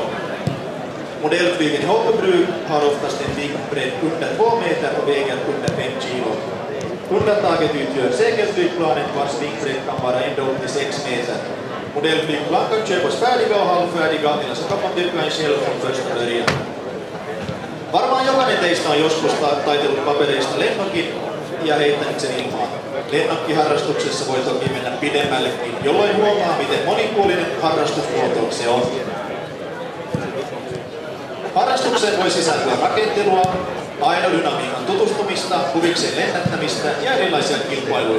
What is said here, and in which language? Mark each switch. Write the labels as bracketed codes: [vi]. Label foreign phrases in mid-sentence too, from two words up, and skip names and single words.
[sv] Modellflygen i hobbybruk har oftast en viktbredd under 2 meter och väger under 5 kilo. Undantaget utgör segelflygplanet vars viktbredd kan vara ända upp till 6 meter. Modellflygplan kan köpas färdiga och halvfärdiga, eller så kan man bygga en själv från första början. [fi] Varmaan jokainen teistä on joskus taitellut papereista lennokin ja heittänyt sen ilmaan. Lennokkiharrastuksessa voi toki mennä pidemmällekin, jolloin huomaa, miten monipuolinen harrastusmuoto se on. Harrastukseen voi sisältyä rakentelua, aerodynamiikan tutustumista, huvikseen lennättämistä ja erilaisia kilpailuja.